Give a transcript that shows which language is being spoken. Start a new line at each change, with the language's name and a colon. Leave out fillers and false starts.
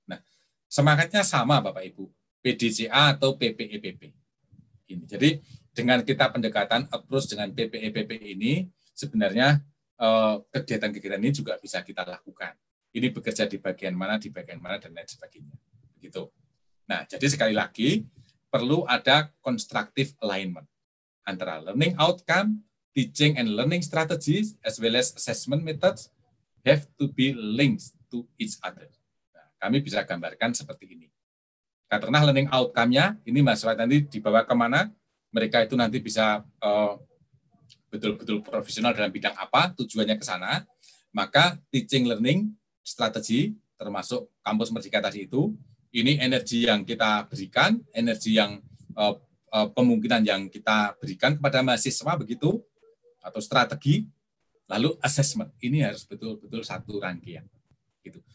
Indonesian: Nah, semangatnya sama Bapak Ibu, PDCA atau PPEPP. Ini. Jadi dengan kita pendekatan approach dengan PPEPP ini sebenarnya kegiatan-kegiatan ini juga bisa kita lakukan. Ini bekerja di bagian mana, dan lain sebagainya. Begitu. Nah, jadi sekali lagi perlu ada
English: constructive alignment antara learning outcome, teaching and learning strategies, as well as assessment methods have to be linked to each other.
Indonesian: Nah, kami bisa gambarkan seperti ini. Karena learning outcome-nya, ini mahasiswa nanti dibawa kemana, mereka itu nanti bisa betul-betul profesional dalam bidang apa, tujuannya ke sana, maka teaching learning strategi, termasuk kampus merdeka tadi itu, ini energi yang kita berikan, energi yang kemungkinan yang kita berikan kepada mahasiswa begitu, atau strategi, lalu assessment, ini harus betul-betul satu rangkaian. Gitu.